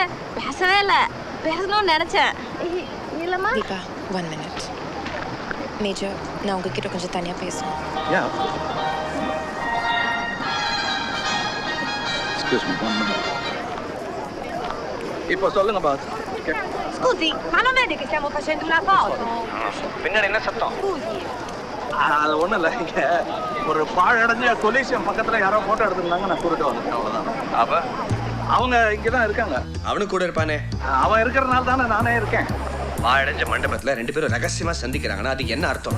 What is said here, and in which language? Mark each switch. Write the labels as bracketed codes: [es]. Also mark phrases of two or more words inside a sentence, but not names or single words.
[ta] பேசவே இல்லை. பேசணும்னு நினச்சேன். இல்லைம்மா தீபா, 1 minute. மேஜர், நான் உங்ககிட்ட கொஞ்சம் தனியாக பேசணும். இப்போ சொல்லுங்க பாஸ். [it] Scusi, ma non vede che stiamo facendo una foto? [ta] பின்னாடி என்ன சத்தம்? [it] Scusi. [ta] அது ஒன்றும் இல்லை, இங்கே ஒரு பாழடைஞ்ச கொலிசியம் பக்கத்தில் யாரோ ஃபோட்டோ எடுத்துருந்தாங்க, நான் குறுக்க வந்துட்டேன், அவ்வளோதான். அப்போ அவங்க இங்கே தான் இருக்காங்க. அவனுக்கு கூட இருப்பானே. அவன் இருக்கிறனால தானே நானே இருக்கேன். பாழடைஞ்ச மண்டபத்தில் 2 பேரும் ரகசியமாக சந்திக்கிறாங்கன்னா அதுக்கு என்ன அர்த்தம்?